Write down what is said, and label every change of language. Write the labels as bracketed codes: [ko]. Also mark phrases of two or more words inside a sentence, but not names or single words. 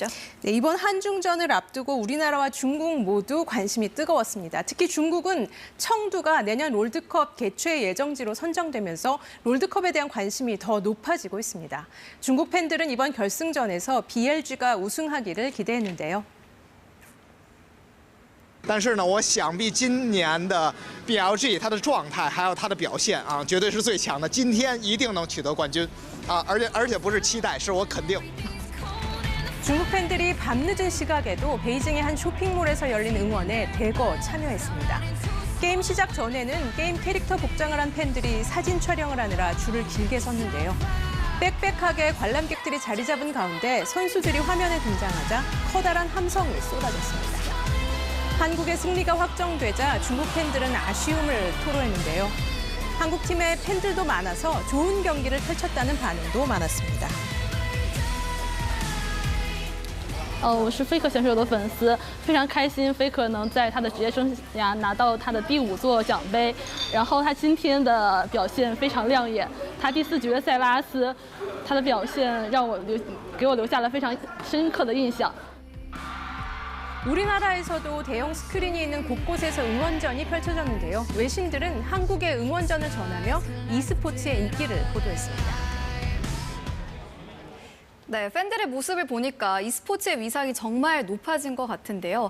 [ko] 네, 이번 한중전을 앞두고 우리나라와 중국 모두 관심이 뜨거웠습니다. 특히 중국은 청두가 내년 롤드컵 개최 예정지로 선정되면서 롤드컵에 대한 관심이 더 높아지고 있습니다. 중국 팬들은 이번 결승전에서 BLG가 우승하기를 기대했는데요. [zh] 但是呢，我想必今年的 BLG 它的状态还有它的表现啊，绝对是最强的。今天一定能取得冠军啊！而且不是期待，是我肯定。 [ko] 중국 팬들이 밤늦은 시각에도 베이징의 한 쇼핑몰에서 열린 응원에 대거 참여했습니다. 게임 시작 전에는 게임 캐릭터 복장을 한 팬들이 사진 촬영을 하느라 줄을 길게 섰는데요. 빽빽하게 관람객들이 자리 잡은 가운데 선수들이 화면에 등장하자 커다란 함성이 쏟아졌습니다. 한국의 승리가 확정되자 중국 팬들은 아쉬움을 토로했는데요. 한국팀의 팬들도 많아서 좋은 경기를 펼쳤다는 반응도 많았습니다. [zh] 我是 Faker 选手的粉丝，非常开心 Faker 能在他的职业生涯拿到他的第5座奖杯，然后他今天的表现非常亮眼，他第4局的塞拉斯，他的表现给我留下了非常深刻的印象。 [ko] 우리나라에서도 대형 스크린이 있는 곳곳에서 응원전이 펼쳐졌는데요. 외신들은 한국의 응원전을 전하며 e스포츠의 인기를 보도했습니다. 네, 팬들의 모습을 보니까 e스포츠의 위상이 정말 높아진 것 같은데요.